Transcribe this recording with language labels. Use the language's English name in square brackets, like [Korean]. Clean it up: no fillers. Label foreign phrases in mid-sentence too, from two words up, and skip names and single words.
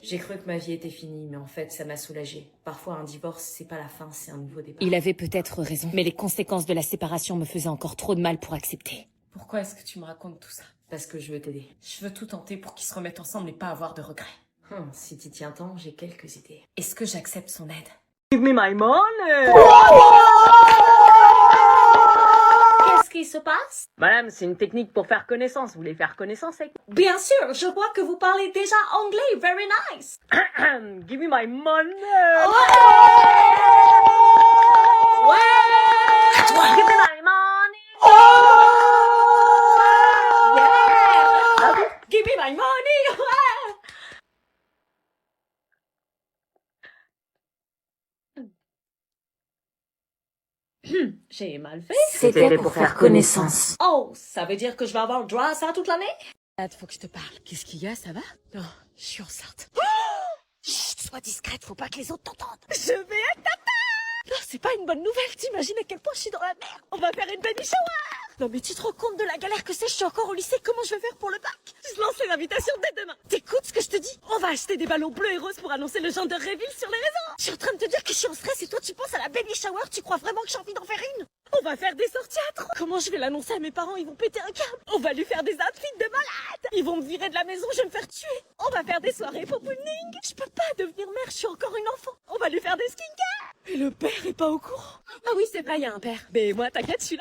[French] J'ai cru que ma vie était finie, mais en fait, ça m'a soulagée. Parfois, un divorce, c'est pas la fin, c'est un nouveau départ. Il avait peut-être raison, mais les conséquences de la séparation me faisaient encore trop de mal pour accepter. Pourquoi est-ce que tu me racontes tout ça? Parce que je veux t'aider. Je veux tout tenter pour qu'ils se remettent ensemble et pas avoir de regrets. Si t'y tiens tant, j'ai quelques idées. Est-ce que j'accepte son aide? [English] Give me my money! [French] Qu'est-ce qui se passe? Madame, c'est une technique pour faire connaissance. Vous voulez faire connaissance avec Bien sûr, je vois que vous parlez déjà anglais. [English] Very nice. Give me my money! [French] Ouais! [English] Give me my money! Give me my money! [French] J'ai mal fait. C'était pour faire connaissance. Oh, ça veut dire que je vais avoir le droit à ça toute l'année? Faut que je te parle. Qu'est-ce qu'il y a, ça va? Non, je suis enceinte. Chut, sois discrète, faut pas que les autres t'entendent. Je vais être tata! Non, c'est pas une bonne nouvelle, t'imagines à quel point je suis dans la merde. On va faire une [English] baby shower! [French] Non mais tu te rends compte de la galère que c'est? Je suis encore au lycée, comment je vais faire pour le bac? Je lance les invitations dès demain. T'écoutes ce que je te dis? On va acheter des ballons bleus et roses pour annoncer le [English] gender reveal [French] sur les réseaux. Je suis en train de te dire que je suis en stress et toi tu penses à la [English] baby shower, [French] tu crois vraiment que j'ai envie d'en faire une? On va faire des sorties à 3. Comment je vais l'annoncer à mes parents? Ils vont péter un câble. On va lui faire des outfits de malade. Ils vont me virer de la maison, je vais me faire tuer. On va faire des soirées popouning. Je peux pas devenir mère, je suis encore une enfant. On va lui faire des skincare. Et le père est pas au courant. Ah oui, c'est vrai, il y a un père. Mais moi, t'inquiète, je suis là.